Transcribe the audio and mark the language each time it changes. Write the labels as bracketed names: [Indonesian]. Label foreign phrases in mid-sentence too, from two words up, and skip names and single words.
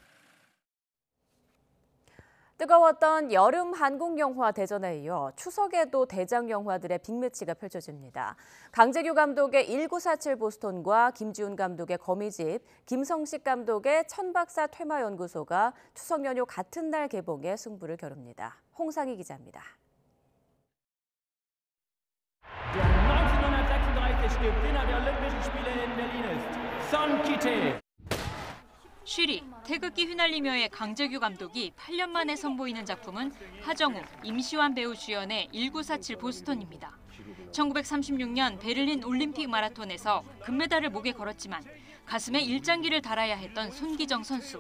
[Korean] 뜨거웠던 여름 한국 영화 대전에 이어 추석에도 대작 영화들의 빅매치가 펼쳐집니다. 강재규 감독의 1947 보스턴과 김지훈 감독의 거미집, 김성식 감독의 천박사 퇴마연구소가 추석 연휴 같은 날 개봉에 승부를 겨룹니다. 홍상희 기자입니다. [German] 1936 Gewinner der Olympischen Spiele in Berlin ist Son Kittel. [Korean] 쉬리, 태극기 휘날리며의 강재규 감독이 8년 만에 선보이는 작품은 하정우, 임시완 배우 주연의 1947 보스턴입니다. 1936년 베를린 올림픽 마라톤에서 금메달을 목에 걸었지만 가슴에 일장기를 달아야 했던 손기정 선수.